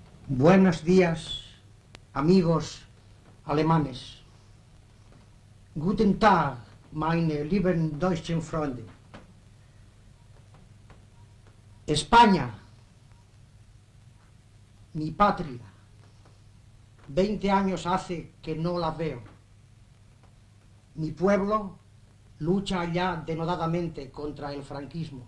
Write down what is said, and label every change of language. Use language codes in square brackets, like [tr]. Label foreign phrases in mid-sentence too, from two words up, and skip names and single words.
[es] Buenos días, amigos alemanes. [de] Guten Tag, meine lieben deutschen Freunde. [es] España, mi patria. 20 años hace que no la veo. Mi pueblo lucha ya denodadamente contra el franquismo.